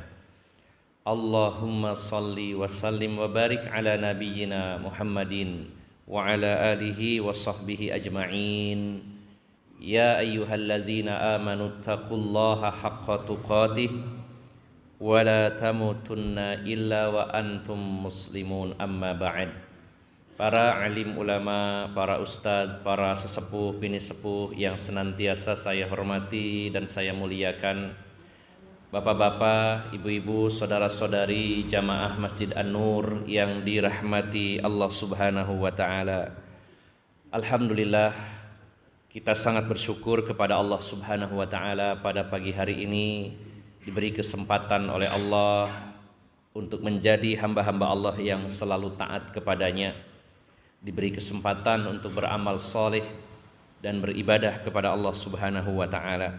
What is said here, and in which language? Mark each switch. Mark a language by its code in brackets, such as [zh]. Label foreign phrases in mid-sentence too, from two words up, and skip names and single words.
[ar] اللهم صل وسلم وبارك على نبينا محمد وعلى آله وصحبه أجمعين. يا أيها الذين آمنوا اتقوا الله حق تقاته ولا تموتن إلا وأنتم مسلمون، أما بعد. [id] Para alim ulama, para ustadz, para sesepuh, bini sepuh yang senantiasa saya hormati dan saya muliakan, bapak-bapak, ibu-ibu, saudara-saudari jamaah Masjid An-Nur yang dirahmati Allah [ar] سبحانه وتعالى. [id] Alhamdulillah, kita sangat bersyukur kepada Allah [ar] سبحانه وتعالى [id] pada pagi hari ini diberi kesempatan oleh Allah untuk menjadi hamba-hamba Allah yang selalu taat kepadanya, diberi kesempatan untuk beramal soleh dan beribadah kepada Allah [ar] سبحانه وتعالى.